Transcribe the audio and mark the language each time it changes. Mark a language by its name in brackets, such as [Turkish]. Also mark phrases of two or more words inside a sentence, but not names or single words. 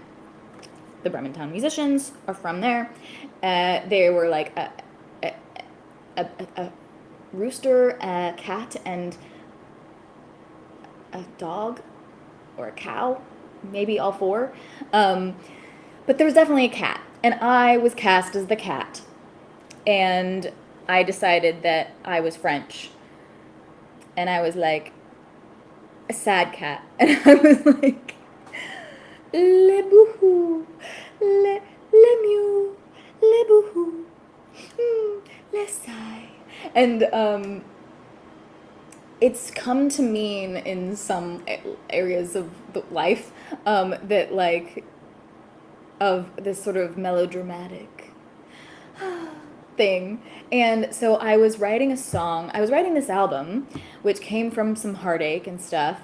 [English] The Bremen Town Musicians are from there. They were like a rooster, a cat, and a dog or a cow, maybe all four. But there was definitely a cat, and I was cast as the cat. And I decided that I was French. and I was like, a sad cat. And I was like, [French] le bouhou, le mew, le bouhou, le sigh. [English] And it's come to mean in some areas of life that like of this sort of melodramatic thing. And so I was writing this album, which came from some heartache and stuff.